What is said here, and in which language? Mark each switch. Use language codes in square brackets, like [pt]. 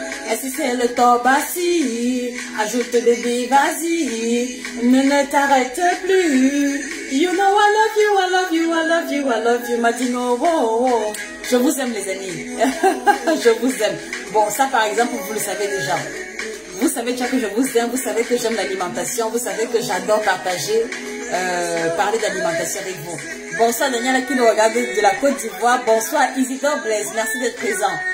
[fr] Et si c'est le Tobassi, ajoute des billes, vas-y, ne t'arrête plus. [en] You know I love you, I love you, I love you, I love you. [fr] Madino, oh, oh. Je vous aime les amis. Je vous aime. Bon, ça par exemple, vous le savez déjà. Vous savez déjà que je vous aime, vous savez que j'aime l'alimentation, vous savez que j'adore partager, parler d'alimentation avec vous. Bonsoir Daniela qui nous regarde de la Côte d'Ivoire. Bonsoir Isidore Blaise, merci d'être présent.